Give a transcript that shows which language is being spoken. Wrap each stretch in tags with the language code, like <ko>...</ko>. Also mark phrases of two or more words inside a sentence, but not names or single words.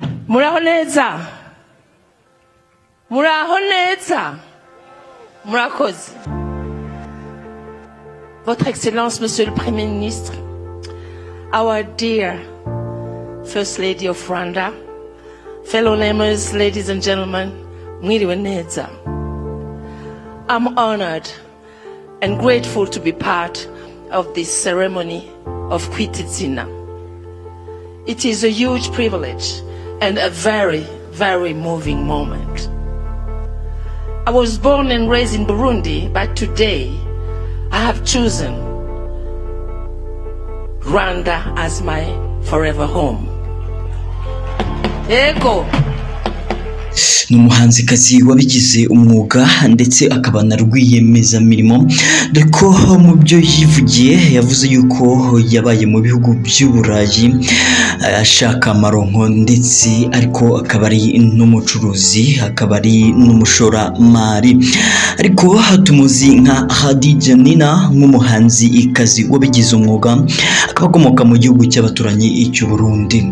<rw>Muraho neza. Murakoze.</rw> <fr>Votre Excellence, Monsieur le Premier Ministre,</fr> <en>our dear First Lady of Rwanda, fellow members, ladies and gentlemen,</en> <rw>mwiriwe neza.</rw> <en>I'm honored and grateful to be part of this ceremony of Kwitizina. It is a huge privilege and a very, very moving moment. I was born and raised in Burundi, but today I have chosen Rwanda as my forever home.</en> <rw>Ego. N'umuhanzikazi wabigize umwuga ndetse akaba na rwiyemezamirimo, dore ko mu byo yivugiye yavuze yuko yabaye mu bihugu by'Uburayi ashaka amaronko, ndetse ariko akaba ari n'umucuruzi, akaba ari n'umushoramari, ariko tumuzi nka Khadija Nina nk'umuhanzikazi wabigize umwuga, akaba akomoka mu gihugu cy'abaturanyi cy'u Burundi.</rw>